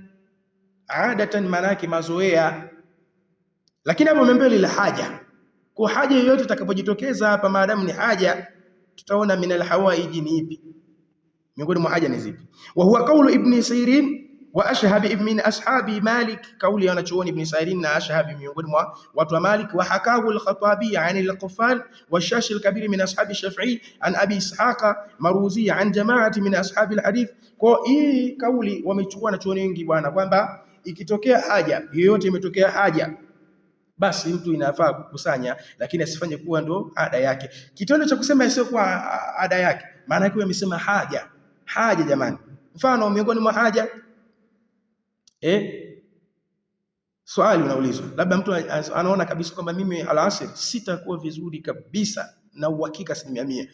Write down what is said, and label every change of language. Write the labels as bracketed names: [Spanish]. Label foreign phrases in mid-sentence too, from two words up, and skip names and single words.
[Swahili] Adatan maana yake mazoea, lakini hapo mbele [Arabic] للحاجة, [Swahili] kwa haja yoyote itakapojitokeza hapa, maadamu ni haja, tutaona [Arabic] من الحوائج [Swahili] ni ipi, miongoni mwa haja ni zipi. [Arabic] وهو قول ابن سيرين وأشهب من أصحاب مالك, [Swahili] kauli ya wanachuoni Ibn Sirin na Ashhabi miongoni mwa watu wa Malik. [Arabic] وحكاه الخطابي عن القفال والشاشي الكبير من أصحاب الشافعي عن أبي إسحاق المروزي عن جماعة من أصحاب الحديث. [Swahili] Kwa hii kauli wamechukua wanachuoni wengi bwana, kwamba ikitokea haja yoyote, imetokea haja, basi mtu inafaa kukusanya, lakini asifanye kuwa ndo ada yake. Kitendo cha kusema isiyo kwa ada yake, maana yake amesema haja. Haja jamani, mfano miongoni mwa haja swali unaulizwa, labda mtu anaona kabisa kwamba mimi alasiri sitakuwa vizuri kabisa na uhakika 100%.